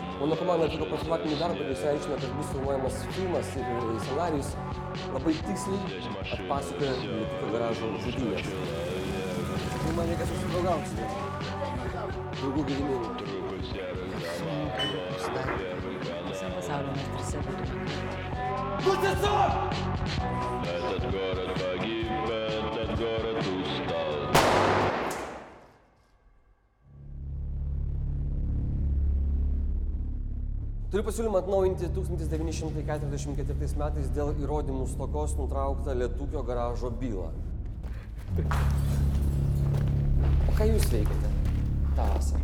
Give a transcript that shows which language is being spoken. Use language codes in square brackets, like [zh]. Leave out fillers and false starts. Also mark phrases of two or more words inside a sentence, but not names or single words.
[lt] Mano komanda atliko profilaktinį darbą ir išsiaiškino, kad bus filmuojamas filmas ir scenarijus labai tiksliai atpasakoja Lietuvio garažo žudynės. Tai man reikia susidraugauti su draugų Gediminų. Visam pasaulio mes trise būtume. [ru] Этот город погиб, этот город устал. [lt] Turiu pasiūlymą atnaujinti 1944 metais dėl įrodymų stokos nutrauktą Lietuvio garažo bylą. O ką jūs veikiate tą vasarą?